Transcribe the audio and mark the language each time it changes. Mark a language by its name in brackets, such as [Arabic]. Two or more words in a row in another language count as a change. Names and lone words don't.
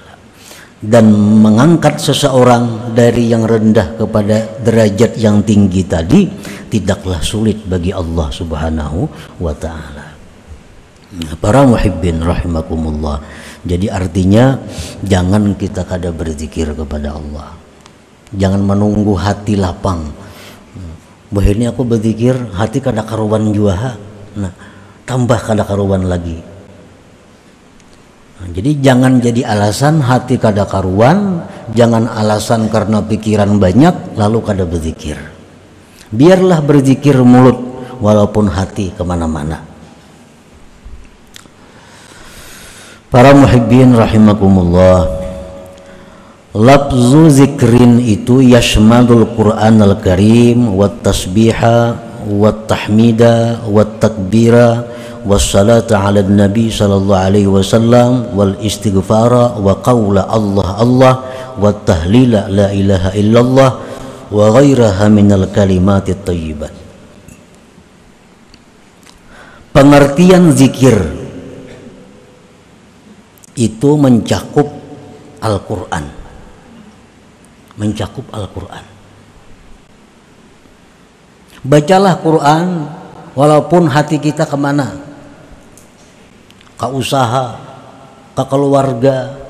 [Indonesian] Dan mengangkat seseorang dari yang rendah kepada derajat yang tinggi tadi tidaklah sulit bagi Allah [Arabic] سبحانه وتعالى. [Banjar] Para muhibbin rahimakumullah, jadi artinya jangan kita kada berzikir kepada Allah, [Indonesian] jangan menunggu hati lapang. [Banjar] Bahini aku berzikir hati kada karuan jua, nah tambah kada karuan lagi. Nah, jadi jangan jadi alasan hati kada karuan, jangan alasan karena pikiran banyak lalu kada berzikir. [Indonesian] Biarlah berzikir mulut walaupun hati kemana-mana. [Arabic] Para muhibbin rahimakumullah, لفظ ذكر itu يشمل القرآن الكريم والتسبيح والتحميد والتكبير والصلاة على النبي صلى الله عليه وسلم والاستغفار وقول الله الله والتهليل لا إله إلا الله وغيرها من الكلمات الطيبات. [Indonesian] Pengertian zikir itu mencakup Al-Quran, mencakup Al-Quran. Bacalah Quran walaupun hati kita kemana, ke usaha, ke keluarga.